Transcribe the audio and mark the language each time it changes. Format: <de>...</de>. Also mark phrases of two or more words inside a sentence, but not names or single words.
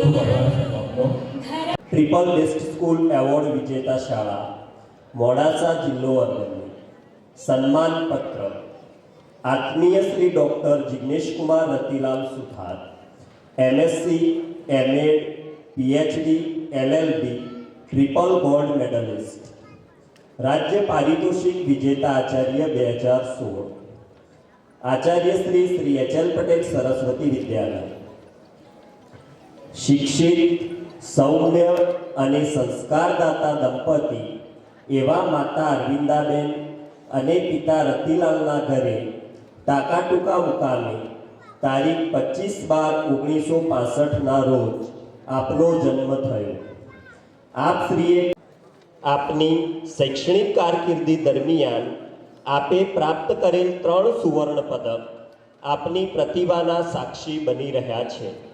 <en>triple best school award</en> <gu>વિજેતા શાળા મોડાસા જિલ્લો અરવલ્લી સન્માન પત્ર આત્મીય શ્રી ડૉક્ટર જિગ્નેશ કુમાર રતિલાલ સુથાર MSc MAd PhD LLB</gu> <en>triple gold medalist</en> <gu>રાજ્ય પારિતોષિક વિજેતા આચાર્ય 2016 આચાર્ય શ્રી HL પટેલ સરસ્વતી વિદ્યાલય શિક્ષિત સૌમ્ય અને સંસ્કારદાતા દંપતી એવા માતા અરવિંદાબેન અને પિતા રતિલાલના ઘરે ટાકાટુકા મુકામે તારીખ 25/12/1965ના રોજ આપનો જન્મ થયો. આપ શ્રીએ આપની શૈક્ષણિક કારકિર્દી દરમિયાન આપે પ્રાપ્ત કરેલ 3 સુવર્ણ પદક આપની પ્રતિભાના સાક્ષી બની રહ્યા છે.</gu>